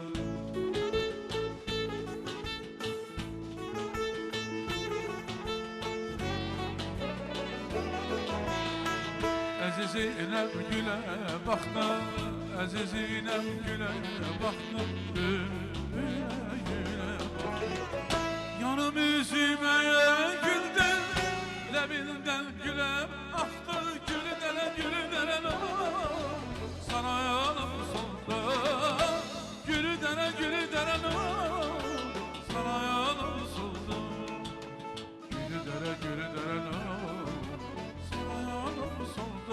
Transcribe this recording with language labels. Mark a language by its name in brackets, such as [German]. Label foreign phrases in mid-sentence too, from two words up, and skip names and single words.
[Azerbaijani] Əzizinem gülə baxdı, əzizinem gülə baxdı, bülbülə gülə baxdı. Yanım üzümə güldü, [Turkish] lebinden gülüm aktı, [Azerbaijani] gülü dere sana yanım soldu. Gülü dere sana yanım soldu. Gülü dere sana yanım soldu.